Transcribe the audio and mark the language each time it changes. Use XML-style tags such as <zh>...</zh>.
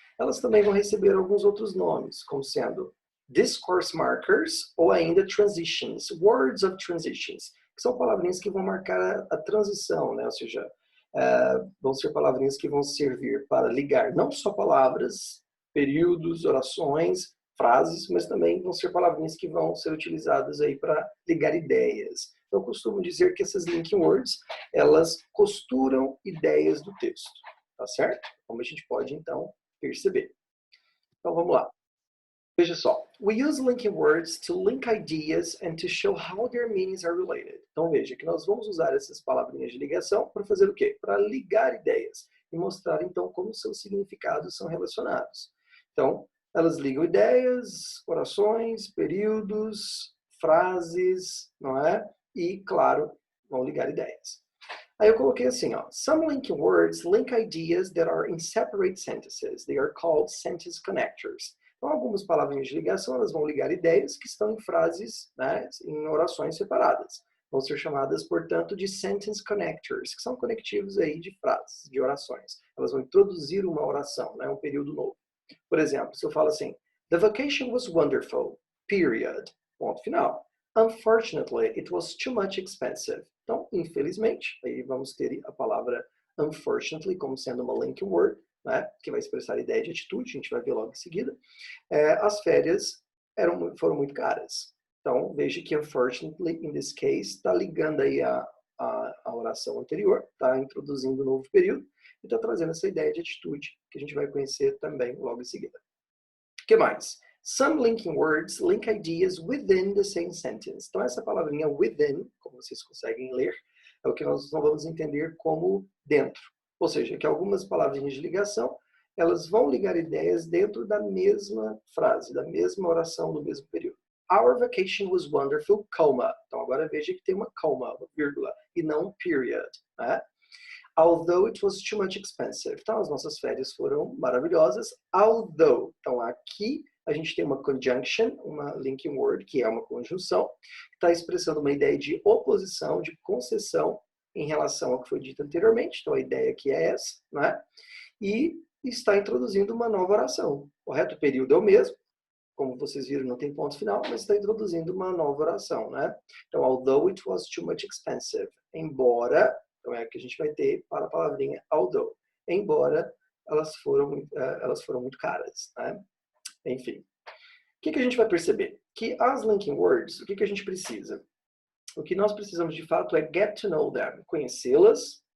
<pt>Elas também vão receber alguns outros nomes, como sendo discourse markers ou ainda transitions,</pt> <en>words of transitions,</en> <pt>que são palavrinhas que vão marcar a transição, né, ou seja, vão ser palavrinhas que vão servir para ligar não só palavras, períodos, orações, frases, mas também vão ser palavrinhas que vão ser utilizadas aí para ligar ideias. Então, eu costumo dizer que essas linking words, elas costuram ideias do texto, tá certo? Como a gente pode, então, perceber. Então, vamos lá. Veja só.</pt> <en>We use linking words to link ideas and to show how their meanings are related.</en> <pt>Então, veja que nós vamos usar essas palavrinhas de ligação para fazer o quê? Para ligar ideias e mostrar, então, como seus significados são relacionados. Então, elas ligam ideias, orações, períodos, frases, não é? E, claro, vão ligar ideias. Aí eu coloquei assim, ó.</pt> <en>Some linking words link ideas that are in separate sentences. They are called sentence connectors.</en> <pt>Então, algumas palavrinhas de ligação, elas vão ligar ideias que estão em frases, né, em orações separadas. Vão ser chamadas, portanto, de sentence connectors, que são conectivos aí de frases, de orações. Elas vão introduzir uma oração, né, um período novo. Por exemplo, se eu falo assim,</pt> <en>the vacation was wonderful, period,</en> <pt>ponto final.</pt> <en>Unfortunately, it was too much expensive.</en> <pt>Então, infelizmente, aí vamos ter a palavra unfortunately como sendo uma link word, né, que vai expressar a ideia de atitude, a gente vai ver logo em seguida. As férias foram muito caras. Então, veja que unfortunately,</pt> <en>in this case,</en> <pt>está ligando aí a oração anterior, está introduzindo um novo período e está trazendo essa ideia de atitude que a gente vai conhecer também logo em seguida. O que mais?</pt> <en>Some linking words link ideas within the same sentence.</en> <pt>Então, essa palavrinha within, como vocês conseguem ler, é o que nós vamos entender como dentro. Ou seja, que algumas palavrinhas de ligação, elas vão ligar ideias dentro da mesma frase, da mesma oração, do mesmo período.</pt> <en>Our vacation was wonderful, comma.</en> <pt>Então, agora veja que tem uma comma, uma vírgula, e não um period, né?</pt> <en>Although it was too much expensive.</en> <pt>Então, as nossas férias foram maravilhosas. Although. Então, aqui a gente tem uma conjunction, uma linking word, que é uma conjunção, que está expressando uma ideia de oposição, de concessão em relação ao que foi dito anteriormente. Então, a ideia aqui é essa, né? E está introduzindo uma nova oração, correto? O período é o mesmo, como vocês viram, não tem ponto final, mas está introduzindo uma nova oração, né?</pt> <en>Então, although it was too much expensive.</en> <pt>Embora, então é que a gente vai ter para a palavrinha although. Embora elas foram muito caras, né? Enfim. O que a gente vai perceber? Que as linking words, o que a gente precisa? O que nós precisamos de fato é</pt> <en>get to know them,</en> <pt>conhecê-las.</pt>